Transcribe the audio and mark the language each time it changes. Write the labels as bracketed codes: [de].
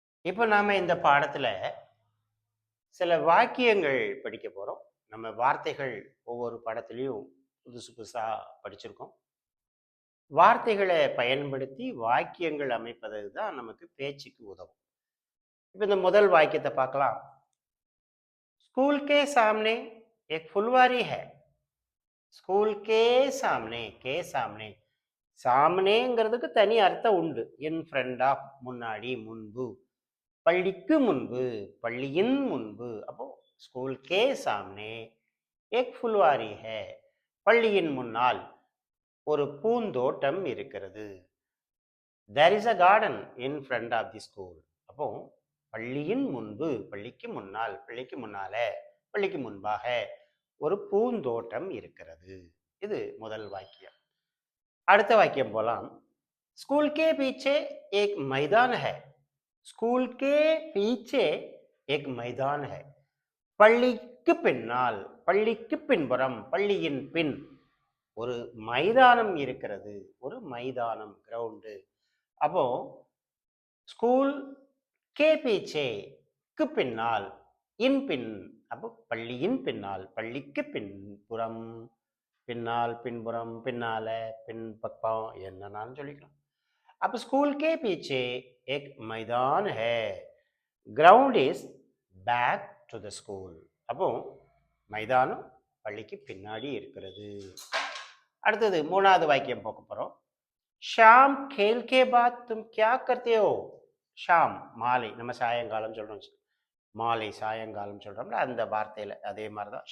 [ta] இப்போ நாம இந்த பாடத்துல சில வாக்கியங்கள் படிக்க போறோம். நம்ம வார்த்தைகள் ஒவ்வொரு பாடத்திலயும் புதுசு புதுசா படிச்சிருக்கோம். வார்த்தைகளை பயன்படுத்தி வாக்கியங்கள் அமைப்பது தான் நமக்கு பேச்சுக்கு உதவும். இப்போ இந்த முதல் வாக்கியத்தை பார்க்கலாம். [hi] स्कूल के सामने एक फुलवारी है. ஸ்கூல் கே சாம்னே [ta] சாம்னேங்கிறதுக்கு தனி அர்த்தம் உண்டு. இன் ஃப்ரண்ட் ஆஃப், முன்னாடி, முன்பு. பள்ளிக்கு முன்பு, பள்ளியின் முன்பு. அப்போ [hi] ஸ்கூல் கே சாம்னே ஏக் ஃபுல்வாரி ஹே, [ta] பள்ளியின் முன்னால் ஒரு பூந்தோட்டம் இருக்கிறது. [en] There is a garden in front of the school. [ta] அப்போ பள்ளியின் முன்பு, பள்ளிக்கு முன்னால், பள்ளிக்கு முன்னால, பள்ளிக்கு முன்பாக ஒரு பூந்தோட்டம் இருக்கிறது. இது முதல் வாக்கியம். அடுத்த வாக்கியம் போலாம். [hi] स्कूल के पीछे एक मैदान है. स्कूल के पीछे एक मैदान है. [ta] பள்ளிக்கு பின்னால், பள்ளிக்கு பின்புறம், பள்ளியின் பின் ஒரு மைதானம் இருக்கிறது. ஒரு மைதானம், கிரவுண்டு. அப்போ ஸ்கூல் கே பீச்சேக்கு பின்னால், இன் பின். அப்போ பள்ளியின் பின்னால், பள்ளிக்கு பின்புறம், பின்னால், பின்புறம், பின்னால, பின் பக்கம், என்னன்னாலும் சொல்லிக்கலாம். [hi] अब स्कूल के पीछे एक मैदान है. [en] Ground is back to the school. [ta] அப்போ மைதானம் பள்ளிக்கு பின்னாடி இருக்கிறது. அடுத்தது மூணாவது வாக்கியம் பார்க்க போறோம். [hi] ஷாம் கேல் கே பாத் தும் கியா கர்த்தே ஹோ. [ta] ஷாம் மாலை, நம்ம சாயங்காலம் சொல்றோம். மாலை சாயங்காலம் சொல்றோம்ல, அந்த வார்த்தையில அதே மாதிரி தான்.